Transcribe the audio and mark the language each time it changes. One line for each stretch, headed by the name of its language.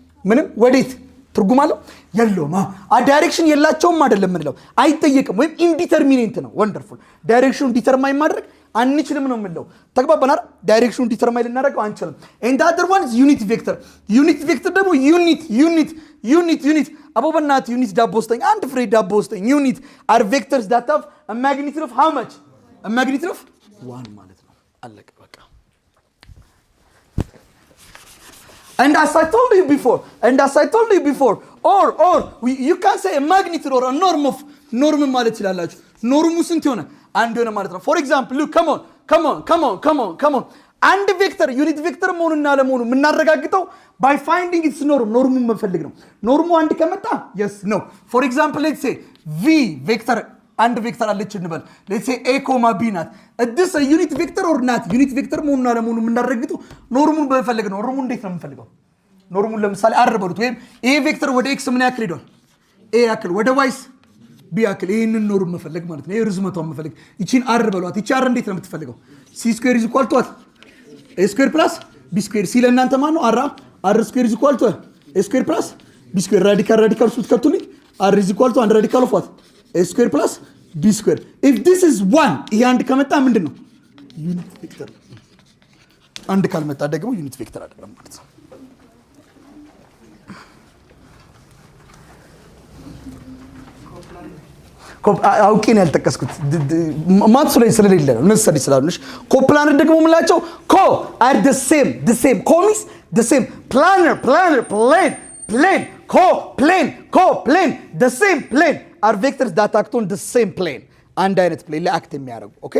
Amharic: ምንም። ወዴት ትርጉም አለው? የለውም። ዳይሬክሽን የላቸውም አይደለም የምንለው፣ አይጠየቅም ወይም ኢንዲተርሚኔንት ነው። ወንደርፉል። ዳይሬክሽኑን ዲተርማይን ማድረግ አንችልም ነው የምንለው። ተግባባን አይደል? ዳይሬክሽኑን ዲተርማይን ልናደርገው አንችልም።
English: and the other one is unit vector.
Amharic: unit vector ደግሞ ዩኒት አቦበናት ዩኒት ዳቦ ስጠኝ፣ አንድ ፍሬ ዳቦ ስጠኝ። ዩኒት
English: are vectors that have a magnitude of how much? a magnitude of 1
Amharic: ማለት ነው። አለቀ በቃ።
English: and as I told you before or you can say a magnitude or a norm
Amharic: ማለት ይችላልላችሁ። ኖርሙ ስንት ሆነ? አንድ ሆነ ማለት ነው።
English: for example look come on
Amharic: አንድ ቬክተር ዩኒት ቬክተር መሆኑና ለመሆኑ የምናረጋግጠው
English: by finding its norm
Amharic: ኖርሙን መፈልግ ነው። ኖርሙ አንድ ከመጣ yes no
English: for example let's say v
Amharic: ቬክተር አንድ ቬክተር አለች እንበል
English: let's say a, b
Amharic: ናት
English: this a unit vector or not
Amharic: ዩኒት ቬክተር መሆኑና ለመሆኑ የምናረጋግጠው ኖርሙን በመፈልግ ነው። ኖርሙን እንዴት ነው የምንፈልገው? ኖርሙን ለምሳሌ r በሉት ወይም a ቬክተር ወደ x ምን ያክል ሄዷል? a ያክል ወደ y b ያክል ይሄንን ኖርም መፈለግ ማለት ነው። ይሄ ርዝመቷን መፈለግ ይቺን r በሏት። ይቺ r እንዴት ነው የምትፈልገው?
English: c square is equal to what a square plus b square c
Amharic: ለእናንተ ማን ነው?
English: r square is equal to a square plus b square
Amharic: ራዲካል ስትከቱልኝ
English: r is equal to አንድ ራዲካል of what a square plus b square if this is 1
Amharic: ይሄ አንድ ከመጣ ምንድነው? ዩኒት ቬክተር። አንድ ካልመጣ ደግሞ ዩኒት ቬክተር አይደለም ማለት ነው። አውቄ ነው ያልጠቀስኩት ማትስ ላይ ስለሌለ ነው ነሰዲ ስላልነሽ ኮፕላነር ደግሞ ምላቸው ኮ are the same ኮ
English: means the same planar plane co-plane the same plane
Amharic: are vectors that act on the same plane አንድ አይነት plane ላይ አክት የሚያደርጉ